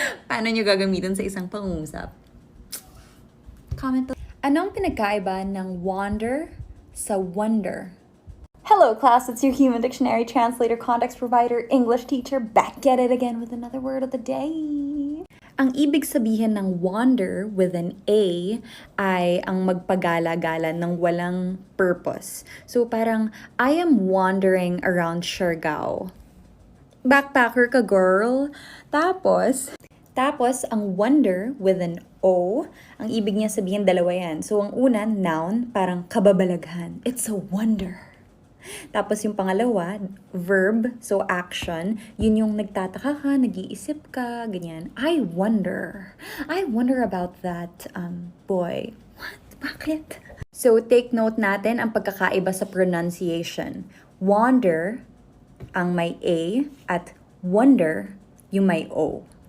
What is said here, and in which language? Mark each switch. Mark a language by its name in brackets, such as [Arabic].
[Filipino] Paano nyo gagamitin sa isang pangusap? [English] Comment below. [Filipino] Anong pinagkaiba ng wander sa wonder? [English] Hello class, it's your human dictionary, translator, context provider, English teacher, back at it again with another word of the day. [Filipino] Ang ibig sabihin ng wander with an A ay ang magpagala-gala ng walang purpose. [English] So parang, I am wandering around Siargao. [Filipino] Backpacker ka, girl. Tapos, ang wonder with an O, ang ibig niya sabihin dalawa yan. So ang una, noun, parang kababalaghan. [English] It's a wonder. [Filipino] Tapos yung pangalawa, verb, so action, yun yung nagtataka ka, nag-iisip ka, ganyan. [English] I wonder about that boy. What? [Filipino] Bakit? So take note natin ang pagkakaiba sa pronunciation. Wander, ang may A, at wonder, yung may O.